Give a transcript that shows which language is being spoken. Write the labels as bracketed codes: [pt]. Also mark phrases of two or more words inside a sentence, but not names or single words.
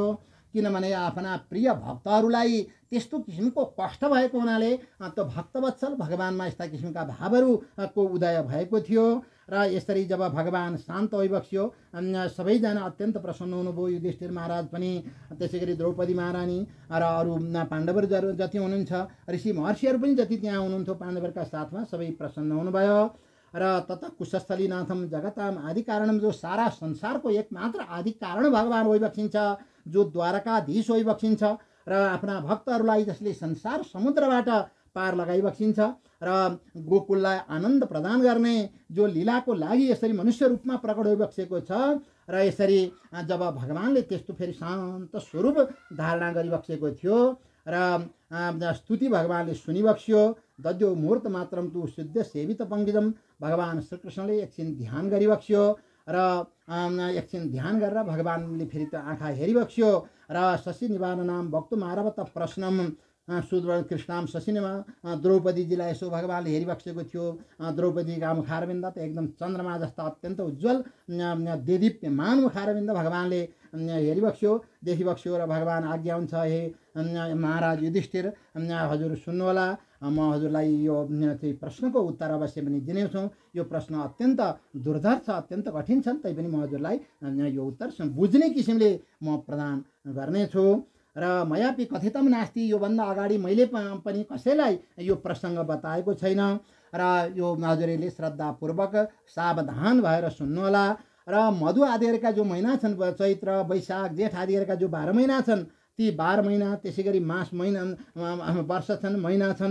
[ne] किनभने आफ्ना प्रिय भक्तहरूलाई त्यस्तो किसिमको कष्ट भएको हुनाले त्यो भक्तवत्सल भगवानमा यस्ता किसिमका भावहरूको उदय भएको थियो। र यसरी जब भगवान शान्त होइबक्स्यो, सबैजना अत्यन्त प्रसन्न हुनुभयो। युधिष्ठिर महाराज पनि, त्यसै गरी द्रौपदी महारानी र अरू पाण्डवहरू जति हुनुहुन्छ, ऋषि महर्षिहरू पनि जति त्यहाँ हुनुहुन्थ्यो पाण्डवहरूका साथमा, सबै प्रसन्न हुनुभयो। [sa] र तत कुशस्थलीनाथम जगताम आदि कारणम, [ne] जो सारा संसारको एकमात्र आदि कारण भगवान होइबक्सिन्छ, जो द्वारकाधीश होइबक्सिन्छ र आफ्ना भक्तहरूलाई जसले संसार समुद्रबाट पार लगाइबक्सिन्छ र गोकुललाई आनन्द प्रदान गर्ने जो लीलाको लागि यसरी मनुष्य रूपमा प्रकट होइबक्सेको छ। र यसरी जब भगवानले त्यस्तो फेरि शान्त स्वरूप धारणा गरिबक्सेको थियो र स्तुति भगवानले सुनिबक्स्यो। [sa] दद्यो मुहूर्त मात्रम तु शुद्ध सेवित पङ्कजम, [ne] भगवान श्रीकृष्णले एकछिन ध्यान गरिबक्स्यो र एकछिन ध्यान गरेर भगवानले फेरि त आँखा हेरिबक्स्यो र [sa] शशि निवारणम वक्तुम आरभत प्रश्नम सुदृढ कृष्णाम शशिनिमा, [ne] द्रौपदीजीलाई यसो भगवानले हेरिबक्सेको थियो। द्रौपदीका मुखारविन्द त एकदम चन्द्रमा जस्ता अत्यन्त उज्जवल देदीप्यमान मुखारविन्द भगवानले हेरिबक्स्यो, देखिबक्स्यो र भगवान आज्ञा हुन्छ, हे महाराज युधिष्ठिर, हजुर सुन्नुहोला, म हजुरलाई यो चाहिँ प्रश्नको उत्तर अवश्य पनि दिनेछु। यो प्रश्न अत्यन्त दुर्धर छ, अत्यन्त कठिन छन्, तैपनि म हजुरलाई यो उत्तर बुझ्ने किसिमले म प्रदान गर्नेछु। [sa] र मयापि कथितम नास्ति, [ne] योभन्दा अगाडि मैले पनि कसैलाई यो प्रसङ्ग बताएको छैन। र यो हजुरले श्रद्धापूर्वक सावधान भएर सुन्नुहोला। र मधु आदिहरूका जो महिना छन्, चैत्र वैशाख जेठ आदिहरूका जो 12 महिना छन्, ती 12 महिना, त्यसै गरी मास महिना वर्ष छन्, महिना छन्,